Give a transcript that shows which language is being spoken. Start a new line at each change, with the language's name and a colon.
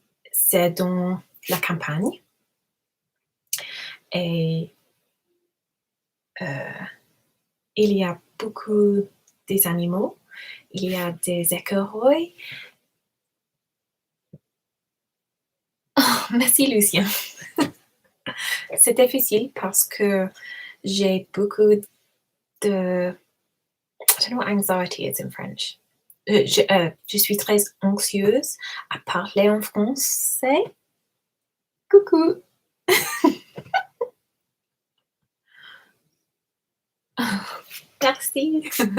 French: C'est dans la campagne et il y a beaucoup des animaux, il y a des écureuils. Oh, merci Lucien. C'est difficile parce que j'ai beaucoup de...
English: I don't know what anxiety is in French.
French: Je suis très anxieuse à parler en français. Coucou. Merci.